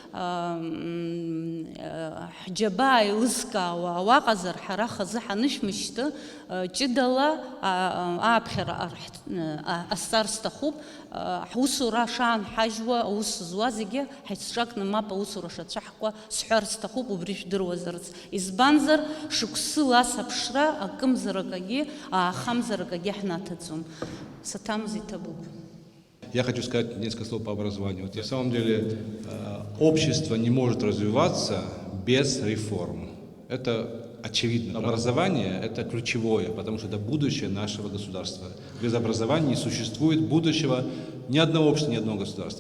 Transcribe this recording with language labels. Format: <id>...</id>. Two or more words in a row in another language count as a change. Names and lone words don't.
<ab>ҳџьабаа еилызкаауа ауаҟазар, ҳара хазы ҳанышәмышьҭы, ҷыдала ааԥхьара ҟасҵар сҭахуп, ҳусура шаанҳажьуа, аус зуа зегьы ҳаицҿакны мап аусура шацәаҳкуа сҳәар сҭахуп, убри шәдыруазарц. Избанзар шықәсыла ас аԥшра акымзаракагьы, аахамзаракагьы ҳнаҭаӡом. Саҭамыз иҭабуп.</ab> <ru>Я хочу сказать несколько слов по образованию. На самом деле общество не может развиваться без реформ. Это очевидно. Образование – это ключевое, потому что это будущее нашего государства. Без образования не существует будущего ни одного общества, ни одного государства.</ru>